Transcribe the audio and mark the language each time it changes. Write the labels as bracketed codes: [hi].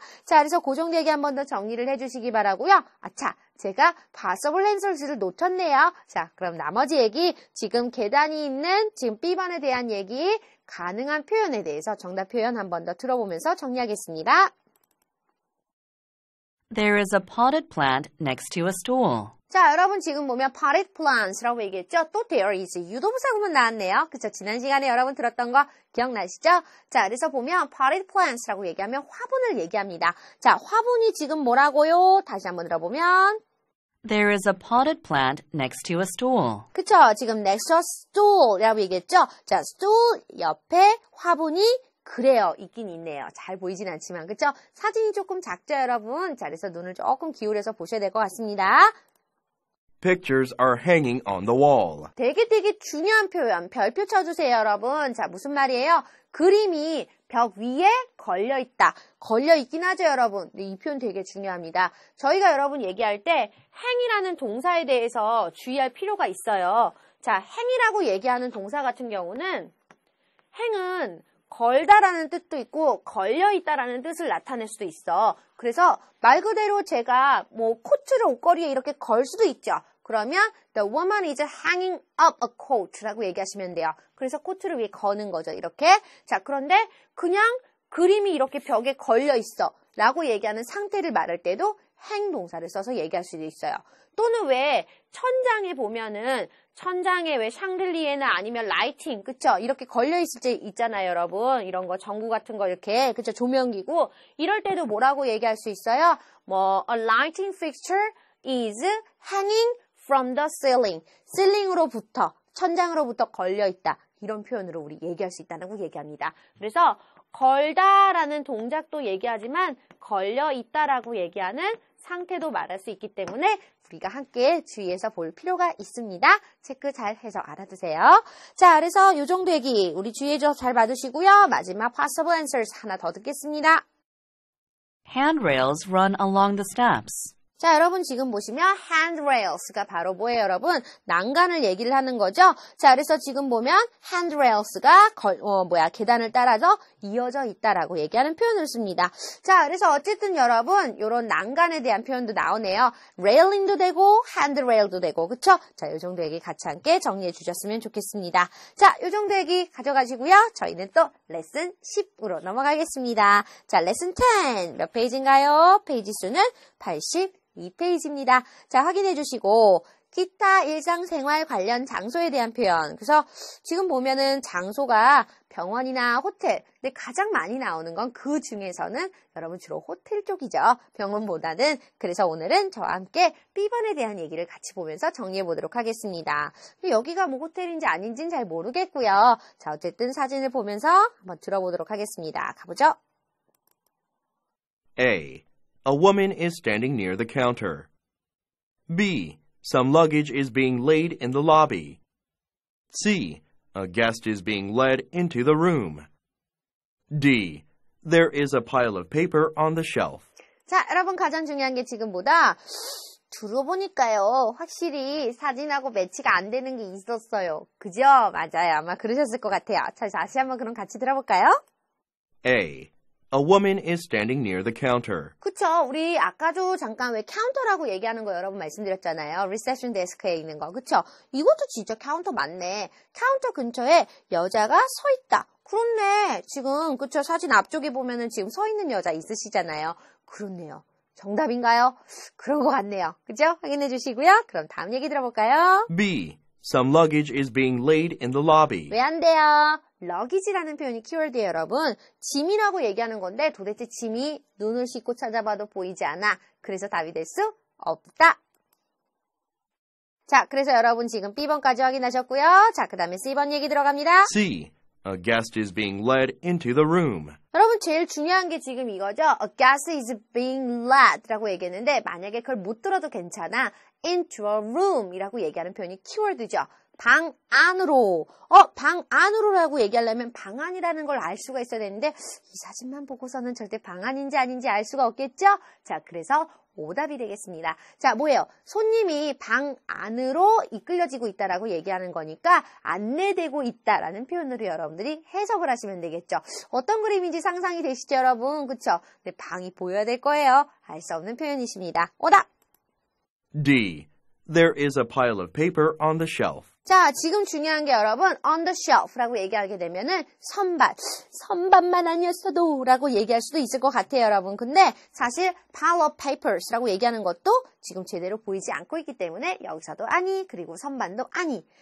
[ko] 자, 그래서 그 정도 얘기 한 번 더 정리를 해주시기 바라고요. 아차, 제가 possible answers를 놓쳤네요. 자, 그럼 나머지 얘기, 지금 계단이 있는 지금 B번에 대한 얘기, 가능한 표현에 대해서 정답 표현 한 번 더 들어보면서 정리하겠습니다. [en] There is a potted plant next to a stool. [ko] 자, 여러분 지금 보면 potted plants라고 얘기했죠? 또 there is 유도부사 구문 나왔네요. 그쵸? 지난 시간에 여러분 들었던 거 기억나시죠? 자, 그래서 보면 potted plants라고 얘기하면 화분을 얘기합니다. 자, 화분이 지금 뭐라고요? 다시 한번 들어보면 [en] There is a potted plant next to a stool. [ko] 그쵸? [en] 지금 next to a stool이라고 [ko] 얘기했죠? 자, stool 옆에 화분이 그래요. 있긴 있네요. 잘 보이진 않지만 그쵸? 사진이 조금 작죠, 여러분? 자, 그래서 눈을 조금 기울여서 보셔야 될 것 같습니다. [en] Pictures are hanging on the wall. [ko] 되게 중요한 표현. 별표 쳐주세요, 여러분. 자, 무슨 말이에요? 그림이 벽 위에 걸려있다. 걸려있긴 하죠, 여러분. 근데 이 표현 되게 중요합니다. 저희가 여러분 얘기할 때 행이라는 동사에 대해서 주의할 필요가 있어요. 자, 행이라고 얘기하는 동사 같은 경우는 행은 걸다라는 뜻도 있고 걸려있다라는 뜻을 나타낼 수도 있어. 그래서 말 그대로 제가 뭐 코트를 옷걸이에 이렇게 걸 수도 있죠. 그러면 [en] the woman is hanging up a coat [ko] 라고 얘기하시면 돼요. 그래서 코트를 위에 거는 거죠. 이렇게. 자, 그런데 그냥 그림이 이렇게 벽에 걸려 있어. 라고 얘기하는 상태를 말할 때도 행동사를 써서 얘기할 수도 있어요. 또는 왜 천장에 보면은 천장에 왜 샹들리에나 아니면 라이팅, 그쵸? 이렇게 걸려있을 때 있잖아요, 여러분. 이런 거 전구 같은 거 이렇게, 그쵸? 조명기구. 이럴 때도 뭐라고 얘기할 수 있어요? [en] a lighting fixture is hanging from the ceiling. [ko] 실링으로부터, 천장으로부터 걸려있다. 이런 표현으로 우리 얘기할 수 있다고 얘기합니다. 그래서 걸다라는 동작도 얘기하지만 걸려있다라고 얘기하는 상태도 말할 수 있기 때문에 우리가 함께 주의해서 볼 필요가 있습니다. 체크 잘 해서 알아두세요. 자, 그래서 이 정도 얘기 우리 주의해서 잘 봐두시고요. 마지막 possible answers 하나 더 듣겠습니다. [en] Handrails run along the steps. [ko] 자, 여러분 지금 보시면 handrails가 바로 뭐예요, 여러분? 난간을 얘기를 하는 거죠. 자, 그래서 지금 보면 handrails가 계단을 따라서 이어져 있다라고 얘기하는 표현을 씁니다. 자, 그래서 어쨌든 여러분 이런 난간에 대한 표현도 나오네요. railing도 되고 handrail도 되고, 그쵸? 자, 이 정도 얘기 같이 함께 정리해 주셨으면 좋겠습니다. 자, 이 정도 얘기 가져가시고요. 저희는 또 레슨 10으로 넘어가겠습니다. 자, 레슨 10 몇 페이지인가요? 페이지 수는 82페이지입니다. 자, 확인해 주시고 기타 일상생활 관련 장소에 대한 표현. 그래서 지금 보면은 장소가 병원이나 호텔. 근데 가장 많이 나오는 건 그 중에서는 여러분 주로 호텔 쪽이죠. 병원보다는. 그래서 오늘은 저와 함께 B번에 대한 얘기를 같이 보면서 정리해 보도록 하겠습니다. 여기가 뭐 호텔인지 아닌지는 잘 모르겠고요. 자, 어쨌든 사진을 보면서 한번 들어보도록 하겠습니다. 가보죠. [en] A. A woman is standing near the counter. B. Some luggage is being laid in the lobby. C. A guest is being led into the room. D. There is a pile of paper on the shelf. [ko] 자, 여러분 가장 중요한 게 지금보다 들어보니까요. 확실히 사진하고 매치가 안 되는 게 있었어요. 그죠? 맞아요. 아마 그러셨을 것 같아요. 자, 다시 한번 그럼 같이 들어볼까요? [en] A. A woman is standing near the counter. [ko] 그쵸. 우리 아까도 잠깐 왜 카운터라고 얘기하는 거 여러분 말씀드렸잖아요. 리셉션 데스크에 있는 거. 그쵸? 이것도 진짜 카운터 맞네. 카운터 근처에 여자가 서 있다. 그렇네. 지금 그쵸. 사진 앞쪽에 보면은 지금 서 있는 여자 있으시잖아요. 그렇네요. 정답인가요? 그런 것 같네요. 그죠? 확인해 주시고요. 그럼 다음 얘기 들어볼까요? [en] B. Some luggage is being laid in the lobby. [ko] 왜 안 돼요? luggage라는 표현이 키워드예요, 여러분. 짐이라고 얘기하는 건데 도대체 짐이 눈을 씻고 찾아봐도 보이지 않아. 그래서 답이 될 수 없다. 자, 그래서 여러분 지금 B번까지 확인하셨고요. 자, 그 다음에 C번 얘기 들어갑니다. [en] C. A guest is being led into the room. [ko] 여러분 제일 중요한 게 지금 이거죠. [en] A guest is being led [ko] 라고 얘기했는데 만약에 그걸 못 들어도 괜찮아. [en] into a room [ko] 이라고 얘기하는 표현이 키워드죠. 방 안으로. 방 안으로라고 얘기하려면 방 안이라는 걸 알 수가 있어야 되는데 이 사진만 보고서는 절대 방 안인지 아닌지 알 수가 없겠죠? 자, 그래서 오답이 되겠습니다. 자, 뭐예요? 손님이 방 안으로 이끌려지고 있다라고 얘기하는 거니까 안내되고 있다라는 표현으로 여러분들이 해석을 하시면 되겠죠. 어떤 그림인지 상상이 되시죠, 여러분? 그쵸? 근데 방이 보여야 될 거예요. 알 수 없는 표현이십니다. 오답! [en] D. There is a pile of paper on the shelf. [ko] 자, 지금 중요한 게 여러분 [en] on the shelf [ko] 라고 얘기하게 되면은 선반만 아니었어도 라고 얘기할 수도 있을 것 같아요, 여러분. 근데 사실 [en] pile of papers [ko] 라고 얘기하는 것도 지금 제대로 보이지 않고 있기 때문에 여기서도 아니, 그리고 선반도 아니.